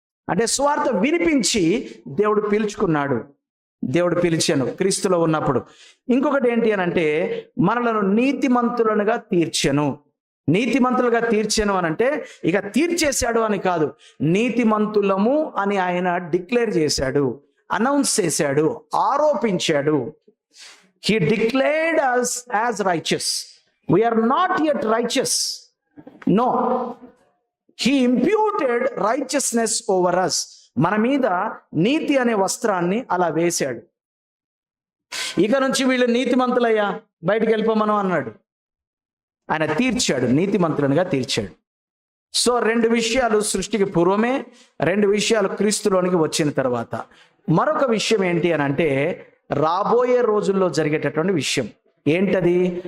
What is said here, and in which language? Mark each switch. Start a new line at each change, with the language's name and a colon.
Telugu: అంటే స్వార్థ వినిపించి దేవుడు పిలుచుకున్నాడు. దేవుడు పిలిచాను క్రీస్తులో ఉన్నప్పుడు. ఇంకొకటి ఏంటి అని అంటే, మనలను నీతిమంతులుగా తీర్చెను. నీతిమంతులుగా తీర్చాను అని అంటే ఇక తీర్చేశాడు అని కాదు, నీతిమంతులము అని ఆయన డిక్లేర్ చేశాడు, అనౌన్స్ చేశాడు, ఆరోపించాడు.
English: He declared us as righteous. We are not yet righteous. No. He imputed righteousness over us.
Telugu: మన మీద నీతి అనే వస్త్రాన్ని అలా వేశాడు. ఇక నుంచి వీళ్ళు నీతిమంతులయ్యా, బయటికి వెళ్ళిపోమను అన్నాడు. ఆయన తీర్చాడు, నీతిమంతులనుగా తీర్చాడు. సో 2 విషయాలు సృష్టికి పూర్వమే, 2 విషయాలు క్రీస్తులోనికి వచ్చిన తర్వాత. మరొక విషయం ఏంటి అని అంటే, రాబోయే రోజుల్లో జరిగేటటువంటి విషయం ఏంటది?